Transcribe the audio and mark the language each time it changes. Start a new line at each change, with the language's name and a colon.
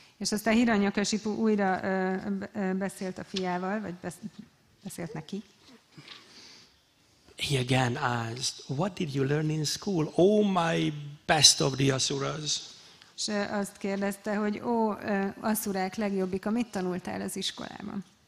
Hungarian: És aztán Hiranyakasipu újra beszélt a fiával, vagy beszélt neki.
English: He again asked, what did you learn in school? Oh, my best of the asuras.
Hungarian: És azt kérdezte, hogy asszurák legjobbika, mit tanultál az iskolában?